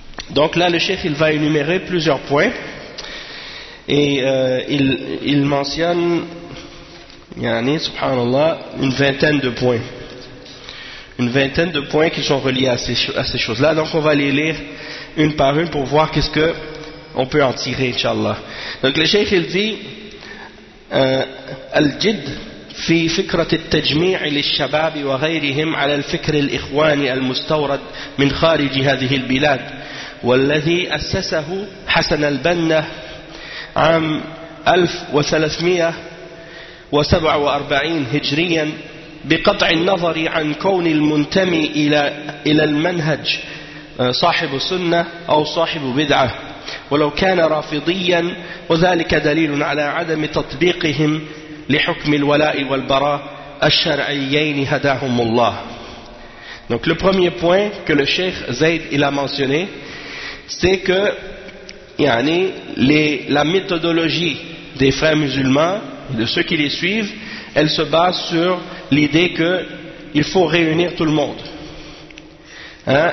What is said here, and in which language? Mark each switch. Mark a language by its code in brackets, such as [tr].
[fr] Donc là, le cheikh, il va énumérer plusieurs points. Et il mentionne, yani, subhanallah, une vingtaine de points. Une vingtaine de points qui sont reliés à ces choses-là. Donc on va les lire une par une pour voir qu'est-ce qu'on peut en tirer, inshallah. Donc le cheikh, il dit, [ar] الجد في فكرة التجميع للشباب وغيرهم على الفكر الإخواني المستورد من خارج هذه البلاد والذي أسسه حسن البنا عام 1347 هجريا بقطع النظر عن كون المنتمي إلى المنهج صاحب سنة أو صاحب بدعة ولو كان رافضيا وذلك دليل على عدم تطبيقهم لحكم الولاء والبراء الشرعيين هداهم الله. [fr] Donc le premier point que le cheikh Zayd il a mentionné, c'est que la méthodologie des frères musulmans et de ceux qui les suivent, elle se base sur l'idée que il faut réunir tout le monde, hein?